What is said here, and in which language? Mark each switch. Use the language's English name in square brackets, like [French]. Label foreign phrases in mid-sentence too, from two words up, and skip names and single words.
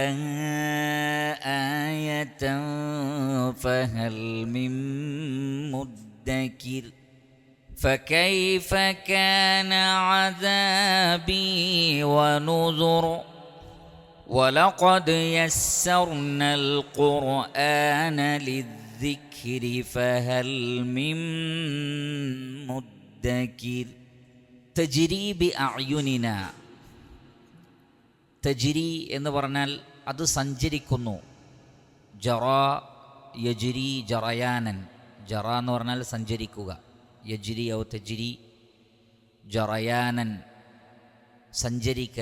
[Arabic] آية فهل من مدكر فكيف كان عذابي ونذر وَلَقَدْ يَسَّرْنَا الْقُرْآنَ لِلذِّكْرِ فَهَلْ مِن مُّدَّكِرٍ تَجْرِي بِأَعْيُنِنَا. [Malayalam] തജ്രി എന്ന് പറഞ്ഞാൽ അത് സഞ്ചരിക്കുന്നു. [Arabic] جرى يجري جريانا. [Malayalam] ജറ എന്ന് പറഞ്ഞാൽ സഞ്ചരിക്കുക. [Arabic] يجري أو تجري جريانا, [Malayalam] സഞ്ചരിക്കൽ.